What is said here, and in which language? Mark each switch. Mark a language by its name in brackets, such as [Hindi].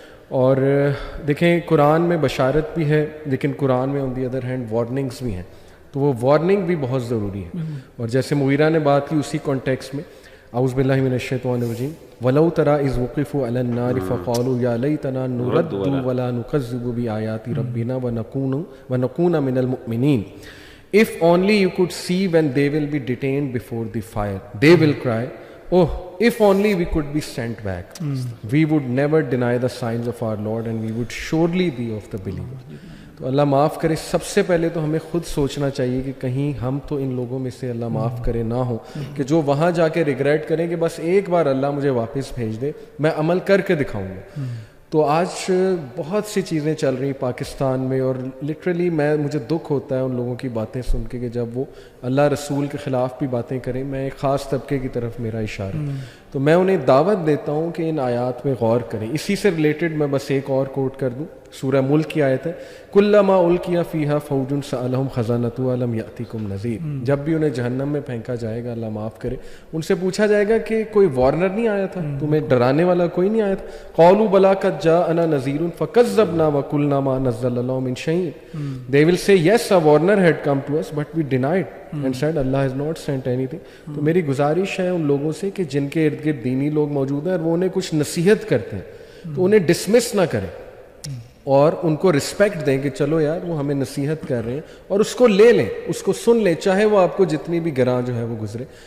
[Urdu] اور دیکھیں قرآن میں بشارت بھی ہے لیکن قرآن میں [English] on the other hand [Urdu] وارننگز بھی ہیں, تو وہ وارننگ بھی بہت ضروری ہے. اور جیسے مغیرہ نے بات کی اسی کانٹیکسٹ میں, [Arabic] اعوذ باللہ من الشیطان الرجیم, وَلَوْ تَرَىٰ إِذْ وُقِفُوا عَلَى النَّارِ فَقَالُوا يَا لَيْتَنَا نُرَدُّ وَلَا نُكَذِّبُ بِآيَاتِ رَبِّنَا وَنَكُونَ مِنَ الْمُؤْمِنِينَ. [English] If only you could see when they will be detained before the fire, they will cry, oh, if only we could be sent back. We would never deny the signs of our Lord and we would surely be of the believers. [Urdu] تو اللہ معاف کرے. سب سے پہلے تو ہمیں خود سوچنا چاہیے کہ کہیں ہم تو ان لوگوں میں سے اللہ معاف کرے نہ ہو کہ جو وہاں جا کے ریگریٹ کریں کہ بس ایک بار اللہ مجھے واپس بھیج دے, میں عمل کر کے دکھاؤں گا. تو آج بہت سی چیزیں چل رہی پاکستان میں, اور لٹرلی مجھے دکھ ہوتا ہے ان لوگوں کی باتیں سن کے کہ جب وہ اللہ رسول کے خلاف بھی باتیں کریں. میں ایک خاص طبقے کی طرف میرا اشارہ, تو میں انہیں دعوت دیتا ہوں کہ ان آیات میں غور کریں. اسی سے ریلیٹڈ میں بس ایک اور کوٹ کر دوں, سورہ ملک کی آیت ہے, [Arabic] کلما القی فیہا فوج سألہم خزانتہا الم یأتکم نذیر. [Urdu] جب بھی انہیں جہنم میں پھینکا جائے گا, اللہ معاف کرے, ان سے پوچھا جائے گا کہ کوئی وارنر نہیں آیا تھا, تمہیں ڈرانے والا کوئی نہیں آیا تھا. [Arabic] قالوا بلی قد جاءنا نذیر فکذبنا وقلنا ما نزل اللہ من شیء. [English] They will say yes, a warner had come to us but we denied and said Allah has not sent anything. [Urdu] تو میری گزارش ہے ان لوگوں سے کہ جن کے ارد گرد دینی لوگ موجود ہیں اور وہ انہیں کچھ نصیحت کرتے ہیں تو انہیں ڈسمس نہ کریں اور ان کو رسپیکٹ دیں کہ چلو یار وہ ہمیں نصیحت کر رہے ہیں, اور اس کو لے لیں, اس کو سن لیں, چاہے وہ آپ کو جتنی بھی گراں جو ہے وہ گزرے.